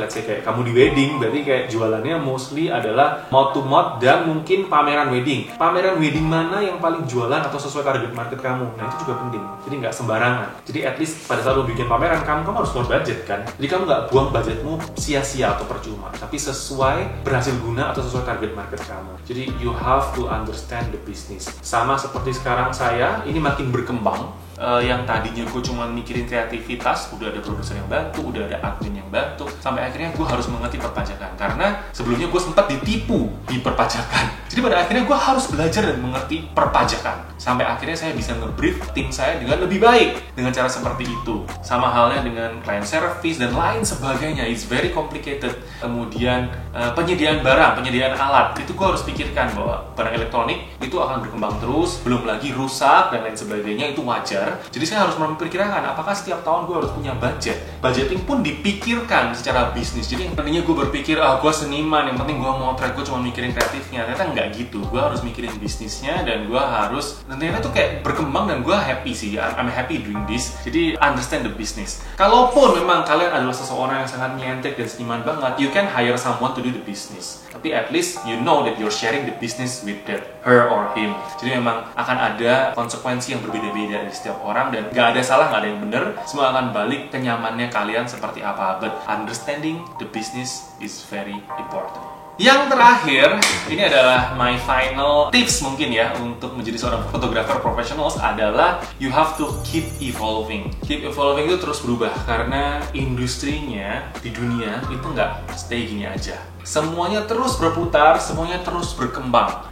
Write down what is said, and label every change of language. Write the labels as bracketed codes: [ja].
[en] Let's say [id] kayak kamu di wedding, berarti kayak jualannya mostly adalah [en] mouth to mouth [id] dan mungkin pameran wedding. Pameran wedding mana yang paling jualan atau sesuai target market kamu? Nah itu juga penting. Jadi nggak sembarangan. Jadi [en] at least [id] pada saat lo bikin pameran, kamu harus keluar budget kan. Jadi kamu nggak buang budgetmu sia-sia atau percuma, tapi sesuai berhasil guna atau sesuai target market kamu. Jadi [en] you have to understand the business. [id] Sama seperti sekarang saya, ini makin berkembang. Yang tadinya gue cuma mikirin kreativitas, udah ada produser yang bantu, udah ada admin yang bantu, sampai akhirnya gue harus mengerti perpajakan. Karena sebelumnya gue sempat ditipu di perpajakan. Jadi pada akhirnya gue harus belajar dan mengerti perpajakan. Sampai akhirnya saya bisa nge-brief tim saya dengan lebih baik dengan cara seperti itu. Sama halnya dengan client service dan lain sebagainya. [en] It's very complicated. [id] Kemudian penyediaan barang, penyediaan alat, itu gue harus pikirkan bahwa barang elektronik itu akan berkembang terus, belum lagi rusak dan lain sebagainya, itu wajar. Jadi saya harus memperkirakan apakah setiap tahun gue harus punya budget. Budgeting pun dipikirkan secara bisnis. Jadi yang tadinya gue berpikir, gue seniman, yang penting gue motret, gue cuma mikirin kreatifnya. Ternyata nggak gitu. Gue harus mikirin bisnisnya dan gue harus, dan ternyata tuh kayak berkembang dan gue happy sih. [en] I'm happy doing this. [id] Jadi understand the business. Kalaupun memang kalian adalah seseorang yang sangat nyentrik dan seniman banget, [en] you can hire someone to do the business. [id] Tapi [en] at least you know that you're sharing the business with that her or him. [id] Jadi memang akan ada konsekuensi yang berbeda-beda di setiap orang dan gak ada salah, gak ada yang benar. Semua akan balik ke nyamannya kalian seperti apa. [en] But understanding the business is very important. [id] Yang terakhir, ini adalah [en] my final tips [id] mungkin ya untuk menjadi seorang fotografer profesional adalah [en] you have to keep evolving. [id] Keep evolving itu terus berubah karena industrinya di dunia itu nggak stay gini aja. Semuanya terus berputar, semuanya terus berkembang.